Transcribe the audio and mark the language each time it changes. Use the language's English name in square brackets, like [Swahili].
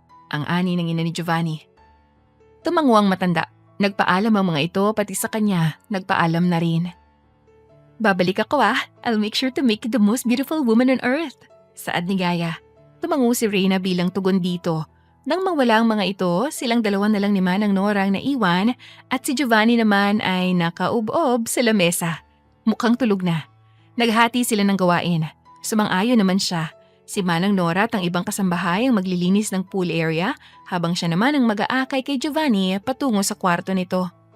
[Filipino] Ang ani ng ina ni Giovanni. Tumangwang matanda. Nagpaalam ang mga ito pati sa kanya. Nagpaalam na rin. Babalik ako [English] I'll make sure to make you the most beautiful woman on earth. [Filipino] Saad ni Gaya. Tumango si Reyna bilang tugon dito. Nang mawala ang mga ito, silang dalawa na lang ni Manang Nora ang naiwan at si Giovanni naman ay nakaubob sa lamesa. Mukhang tulog na. Naghati sila ng gawain. Sumang-ayon naman siya. Si Manang Nora at ang ibang kasambahay ang maglilinis ng pool area habang siya naman ang mag-aakay kay Giovanni patungo sa kwarto nito.